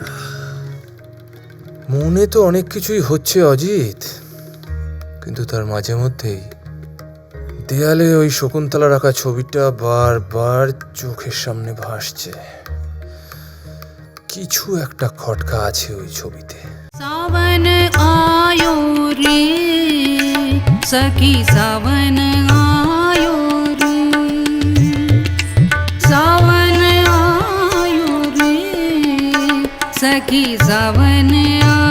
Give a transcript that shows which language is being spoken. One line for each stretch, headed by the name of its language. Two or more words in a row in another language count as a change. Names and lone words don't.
Bangla: মনে তো অনেক কিছুই হচ্ছে অজিত, কিন্তু তার মাঝে মধ্যেই দেয়ালে ওই শকুন্তলা রাখা ছবিটা বারবার চোখের সামনে ভাসছে। কিছু একটা খটকা আছে ওই ছবিতে।
Hindi: सावन आयो रे सखी, सावन आयो रे, सावन आयो रे सखी, सावन